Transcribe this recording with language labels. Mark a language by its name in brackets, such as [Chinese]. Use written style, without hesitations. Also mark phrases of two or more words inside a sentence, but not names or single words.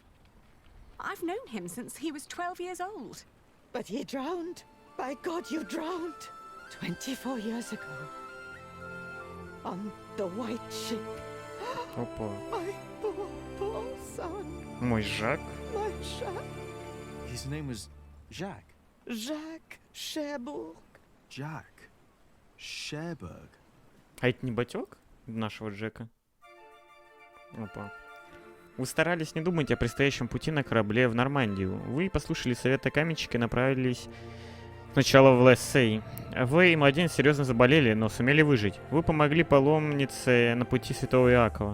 [English] I've known him since he was 12 years old. But he drowned. By God, you drowned. 24 years ago. On the white ship. [Russian] Опа. [English] My poor son. [Russian] Мой Жак. [English] My Jacques. His name was Jacques. Jacques Cherbourg. Jack. Cherbourg. [Russian] А это не батек нашего Джека? Опа. Вы старались не думать о предстоящем пути на корабле в Нормандию. Вы послушали совета каменщика и направились сначала в Лессей. Вы и младенец серьезно заболели, но сумели выжить. Вы помогли паломнице на пути святого Иакова.